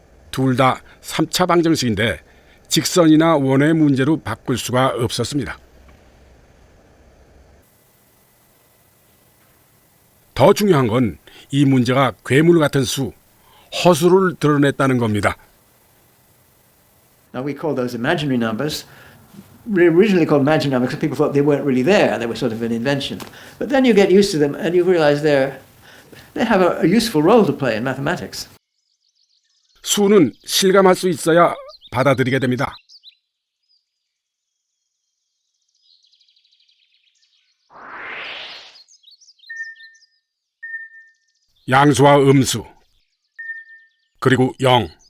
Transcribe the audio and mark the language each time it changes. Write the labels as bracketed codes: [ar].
[ko] 둘 다 3차 방정식인데 직선이나 원의 문제로 바꿀 수가 없었습니다. 더 중요한 건 이 문제가 괴물 같은 수, 허수를 드러냈다는 겁니다. [en] Now we call those imaginary numbers. Originally called imaginary numbers because people thought they weren't really there. They were sort of an invention. But then you get used to them and you realize they have a useful role to play in mathematics. [ko] 수는 실감할 수 있어야 받아들이게 됩니다. 양수와 음수, 그리고 0.